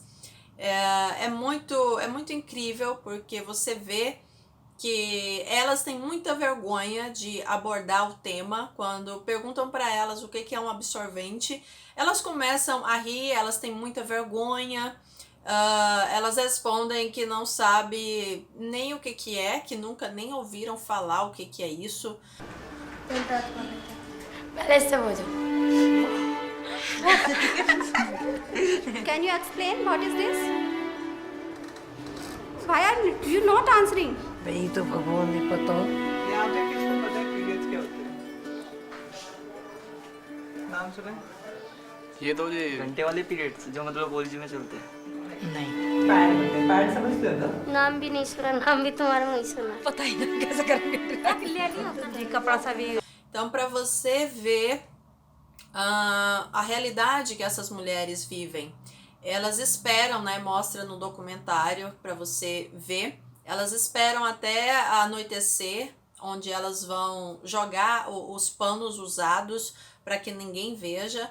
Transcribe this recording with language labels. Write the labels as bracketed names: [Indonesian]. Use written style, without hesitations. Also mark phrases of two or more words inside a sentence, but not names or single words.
[Portuguese] É muito incrível, porque você vê que elas têm muita vergonha de abordar o tema. Quando perguntam para elas o que é um absorvente, elas começam a rir, elas têm muita vergonha. Elas respondem que não sabem nem o que é, que nunca nem ouviram falar o que é isso. [English] Can you explain what is this? Why are you not answering? [Hindi] यही तो भगवान ने पता हो। यहाँ पे किसको पता है पीरियड्स क्या होते हैं? नाम सुना है? ये तो ये घंटे वाले पीरियड्स जो मतलब बोलजी में चलते हैं। नहीं, पैड होते हैं, पैड समझते हो ना? नाम भी नहीं सुना, नाम भी तुम्हारा नहीं सुना। पता ही नहीं कैसे करेंगे। कपड़ा सा भी। [Portuguese] Então, para você ver a realidade que essas mulheres vivem, elas esperam, né? Mostra no documentário para você ver. Elas esperam até anoitecer, onde elas vão jogar os panos usados para que ninguém veja.